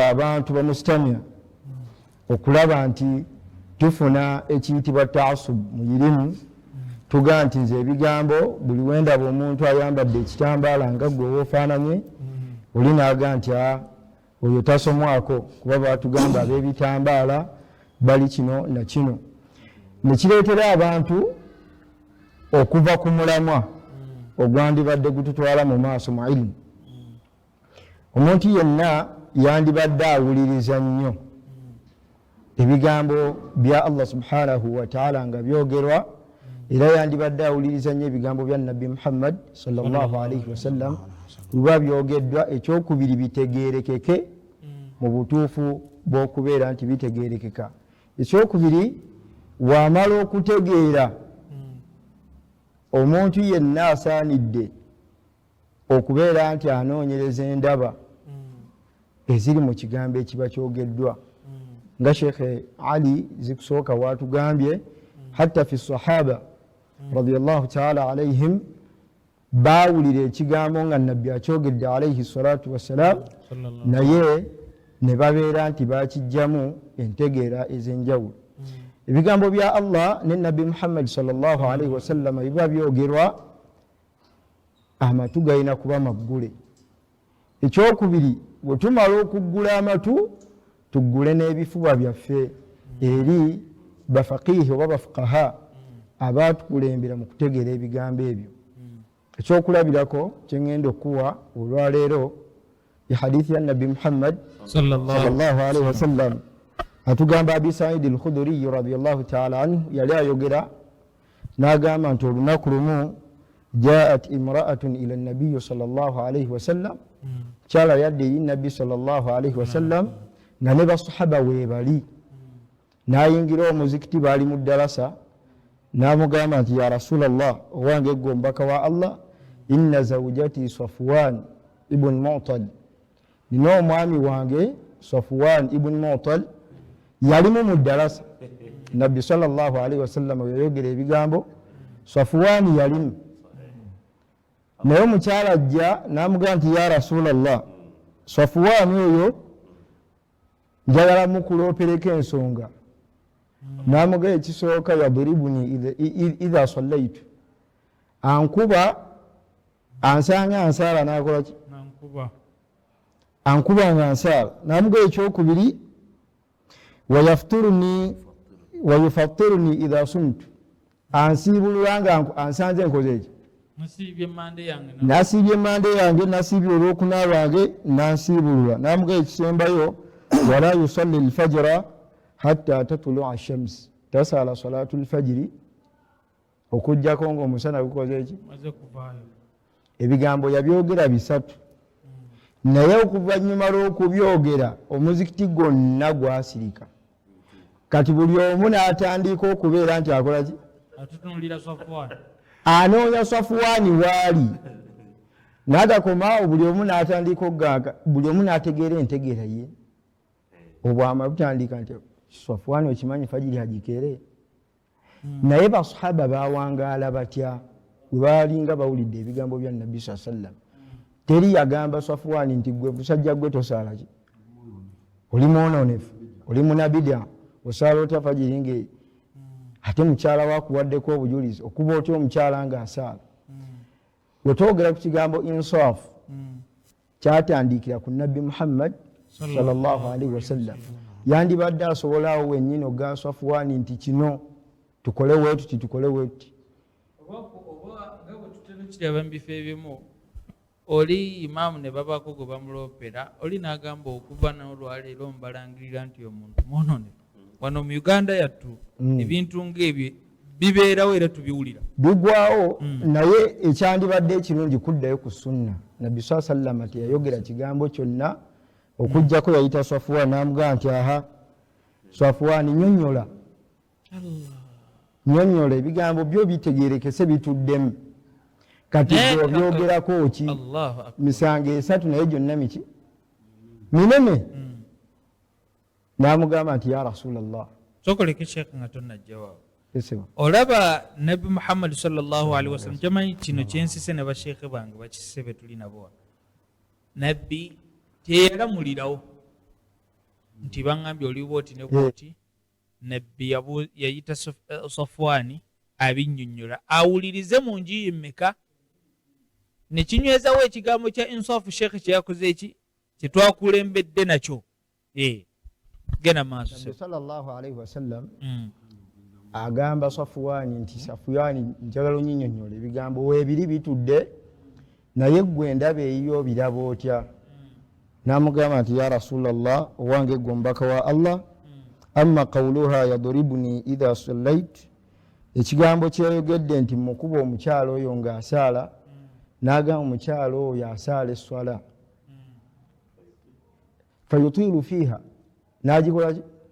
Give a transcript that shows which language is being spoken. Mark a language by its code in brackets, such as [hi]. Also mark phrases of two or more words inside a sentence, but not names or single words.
[lg] abantu bamustamya okulaba nti tufuna ekiyitibwa taasub mu irimu, tugaa nti nze ebigambo buli wendaba omuntu ayambadde ekitambaala nga gwe woofaananye oli naaga nti oyo tasomwako kuba batugamba ab'ebitambaala bali kino na kino, ne kireetera abantu okuva ku mulamwa ogwandibadde gututwala mu maaso mu ilimu. Omuntu yenna yandibadde awuliriza nnyo ebigambo bya Allah [ar] سبحانه وتعالى [lg] nga byogerwa, era yandibadde awuliriza nnyo ebigambo bya Nabbi Muhammad [ar] صلى الله عليه وسلم [lg] kuba byogeddwa. Ekyokubiri bitegeerekeke mu butuufu bw'okubeera nti bitegeerekeka. Ekyokubiri wamala okutegeera, omuntu yenna asaanidde okubeera nti anoonyereza endaba eziri mu kigambo ekiba kyogeddwa nga Sheikh Ali zikusooka waatugambye [ar] حتى في الصحابة رضي الله تعالى عليهم [lg] baawulira ekigambo nga nabbi akyogedde [ar] عليه الصلاة والسلام [lg] naye ne babeera nti bakijjamu entegeera ez'enjawulo. Ebigambo bya Allah ne nabbi Muhammad [ar] صلى الله عليه وسلم [lg] biba byogerwa amatu galina kuba maggule. Ekyokubiri bwe tumala okuggula amatu tuggule n'ebifuba byaffe eri bafaqihi oba bafuqaha abaatukulembera mu kutegeera ebigambo ebyo. Ekyokulabirako kyengenda okuwa olwaleero ya hadithi ya nabbi Muhammad [ar] صلى الله عليه وسلم [lg] atugamba Abi Sa'id al-Khudri [ar] رضي الله تعالى عنه [lg] yali ayogera n'agamba nti olunaku lumu jaat [ar] امرأة إلى النبي صلى الله عليه وسلم [lg] kyala yadde eri nabbi [ar] صلى الله عليه وسلم [lg] nga ne basahaba weebali n'ayingira omuzikiti baali mu ddalasa n'amugamba nti [ar] يا رسول الله [lg] owange gwe omubaka wa Allah [ar] إن زوجتي صفوان بن [lg] Mu'tal nina omwami wange Safwan ibn Mu'tal yalimu mu ddalasa nabbi [ar] صلى الله عليه وسلم [lg] yayogera ebigambo Safwan yalimu naye omukyala ajja n'amugamba nti [ar] يا رسول الله [lg] Safwan oyo njagala mukuloopereko ensonga n'amugamba ekisooka [ar] يضربني إذا صليت [lg] ankuba ansanga ansaala nakola ki ankuba nga nsaala n'amugamba ekyokubiri [ar] ويفطرني إذا صمت [lg] ansiibulula nga ansanze nkoze eki nasiibye emmande yange nasiibye olwokuna lwange nansiibulula n'amugamba ekisembayo [ar] ولا يصلي الفجر حتى تطلع الشمس [lg] tasala [ar] صلاة الفجر [lg] okujjako ng'omusana gukoze eki ebigambo yabyogera bisatu naye okuvannyuma lw'okubyogera omuzikiti gwonna gwasirika kati buli omu n'atandika okubeera nti akola ki anoonya Safwani waali n'agakomaawo buli omu n'atandika okuganga buli omu n'ategeera entegeera ye obwama butandika nti Safwani okimanyi fajiri agikere naye basahaba bawangaala batya bwe baalinga bawulidde ebigambo bya nabbi [ar] صلى الله عليه وسلم [lg] teri yagamba Safwani nti gwe musajja gwe tosaala ki oli mwononefu oli munabidia osaala otya fajiri nge ate mukyala wakuwaddeko obujulizi okuba otya omukyala nga asaala wetwogera ku kigambo insaf kyatandikira ku nabbi Muhammad [ar] صلى الله عليه وسلم [lg] yandibadde asobolawo wennyini oga Safwani nti kino tukole wetuti tukole wetuti oba nga bwe tutenukiraba mu bifo ebimu oli imaamu ne babako gwe bamuloopera oli n'agamba okuva n'olwaleero omubalangirira nti omuntu mwononefu wano mu Uganda yattu ebintu ng'ebyo bibeerawo era tubiwulira bigwawo naye ekyandibadde ekirungi kuddayo ku sunna nabbi [ar] صلى الله عليه وسلم [lg] teyayogera kigambo kyonna okujjako yayita Safwani n'amugamba nti aha Safwani nyonnyola ebigambo byo bitegeerekese bituddemu kati byogerako ki misango esatu naye gyonna miki minene n'amugamba nti [ar] يا رسول الله [lg] sokoleka sheekh nga tonnajjawo olaba nabbi Muhammad [ar] صلى الله عليه وسلم [lg] kyamanyi kino kyensise ne basheekhe bange bakisise be tuli nabo nabbi teyalamulirawo nti baŋŋambye oliwo oti ne bwoti nabbi yayita Safwani abinnyonnyola awulirize mu nju yemmeka ne kinywezawo ekigambo kya insafu sheekhe kye yakoze eki kye twakulembedde nakyo gena maaso [ar] صلى الله عليه وسلم [lg] agamba Safwani nti Safwani njagala onnyinyonnyola ebigambo weebiri bitudde naye ggwe endaba eyiyo biraba otya n'amugamba nti [ar] يا رسول الله [lg] owange gwe omubaka wa Allah [ar] أما قولها يضربني إذا صليت [lg] ekigambo kyeyogedde nti mukuba omukyalo oyo ng'asaala n'agamba omukyalo oyo asaala esswala [ar] فيطيل فيها [lg] n'agikola ki